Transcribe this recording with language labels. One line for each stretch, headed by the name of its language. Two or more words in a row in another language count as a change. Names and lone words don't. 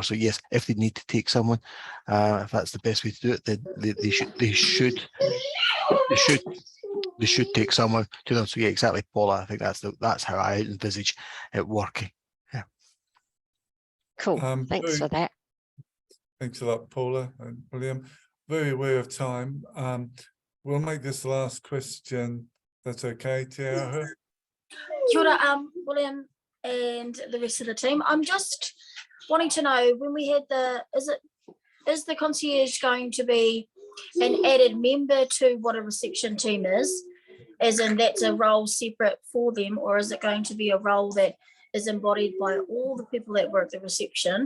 English: So yes, if they need to take someone, if that's the best way to do it, then they should take someone to them. So yeah, exactly, Paula. I think that's how I envisage it working. Yeah. Cool. Thanks for that. Thanks a lot, Paula and William. Very aware of time. We'll make this the last question. That's okay, Tiara.
Māori: Kia ora,
English: William and the rest of the team. I'm just wanting to know, when we had is the concierge going to be an added member to what a reception team is, as in that's a role separate for them, or is it going to be a role that is embodied by all the people that work the reception?